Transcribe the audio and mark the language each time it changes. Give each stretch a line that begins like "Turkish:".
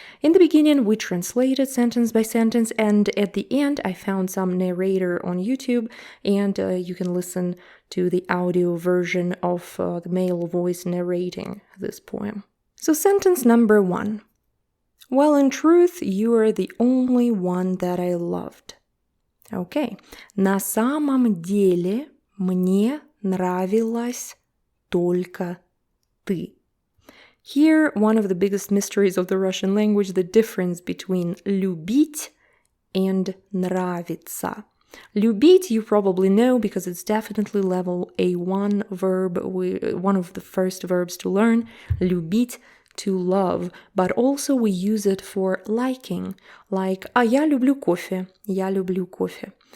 English: In the beginning, we translated sentence by sentence, and at the end, I found some narrator on YouTube, and you can listen to the audio version of the male voice narrating this poem. So sentence number 1. Well, in truth, you are the only one that I loved. Okay.
Russian: На самом деле мне нравилась только ты.
English: Here, one of the biggest mysteries of the Russian language, the difference between любить and нравиться. Любить, you probably know because it's definitely level A1 verb, one of the first verbs to learn. Любить, to love, but also we use it for liking, like
Russian: я люблю кофе, я люблю кофе.